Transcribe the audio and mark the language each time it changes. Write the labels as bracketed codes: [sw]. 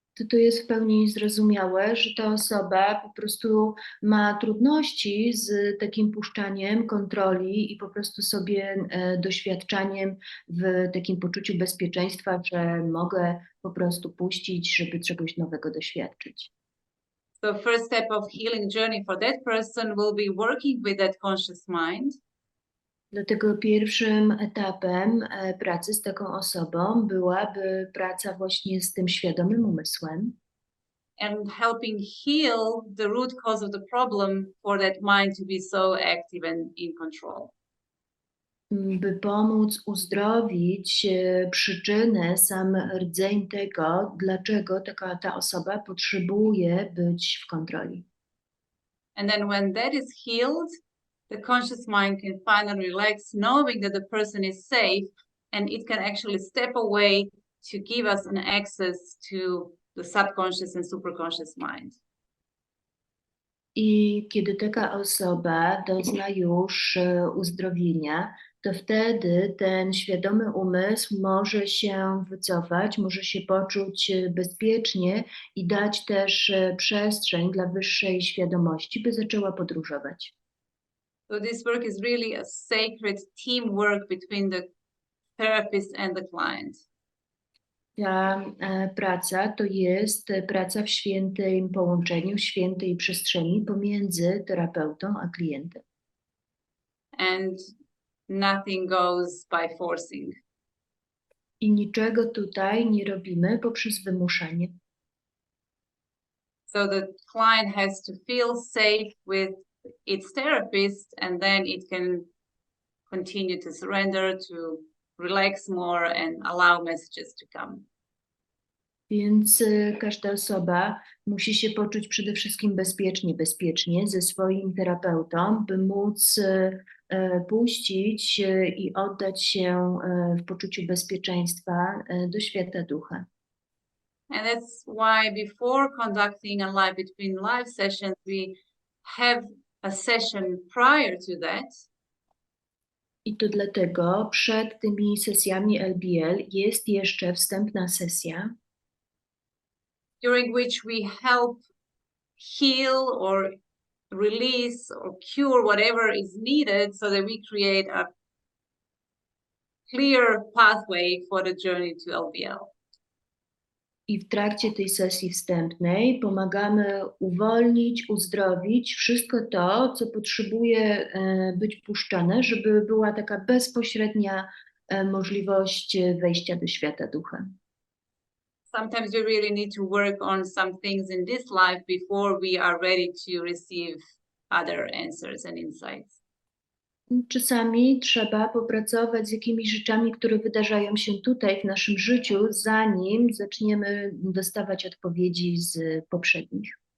[pl] to jest w pełni zrozumiałe, że ta osoba po prostu ma trudności z takim puszczaniem kontroli i po prostu sobie doświadczaniem w takim poczuciu bezpieczeństwa, że mogę po prostu puścić, żeby czegoś nowego doświadczyć. [en] So first step of healing journey for that person will be working with that conscious mind. [pl] Dlatego pierwszym etapem pracy z taką osobą byłaby praca właśnie z tym świadomym umysłem [en] And helping heal the root cause of the problem for that mind to be so active and in control. [pl] by pomóc uzdrowić przyczynę, sam rdzeń tego, dlaczego ta osoba potrzebuje być w kontroli. [en] And then when that is healed, the conscious mind can finally relax, knowing that the person is safe, and it can actually step away to give us an access to the subconscious and superconscious mind. [pl] I kiedy taka osoba dozna już uzdrowienia, to wtedy ten świadomy umysł może się wycofać, może się poczuć bezpiecznie i dać też przestrzeń dla wyższej świadomości, by zaczęła podróżować. [en] So this work is really a sacred teamwork between the therapist and the client. [pl] Ta praca to jest praca w świętym połączeniu, w świętej przestrzeni pomiędzy terapeutą a klientem. [en] And nothing goes by forcing. [pl] I niczego tutaj nie robimy poprzez wymuszenie. [en] So the client has to feel safe with its therapist, and then it can continue to surrender, to relax more and allow messages to come. [pl] Więc każda osoba musi się poczuć przede wszystkim bezpiecznie ze swoim terapeutą, by móc puścić i oddać się w poczuciu bezpieczeństwa do świata ducha. [en] And that's why before conducting a live between live sessions, we have a session prior to that. [pl] I to dlatego przed tymi sesjami LBL jest jeszcze wstępna sesja, [en] during which we help heal or release or cure whatever is needed so that we create a clear pathway for the journey to LBL. [pl] i w trakcie tej sesji wstępnej pomagamy uwolnić, uzdrowić wszystko to, co potrzebuje być puszczane, żeby była taka bezpośrednia możliwość wejścia do świata ducha. [en] Sometimes we really need to work on some things in this life before we are ready to receive other answers and insights. [pl] Czasami trzeba popracować z jakimiś rzeczami, które wydarzają się tutaj w naszym życiu, zanim zaczniemy dostawać odpowiedzi z poprzednich.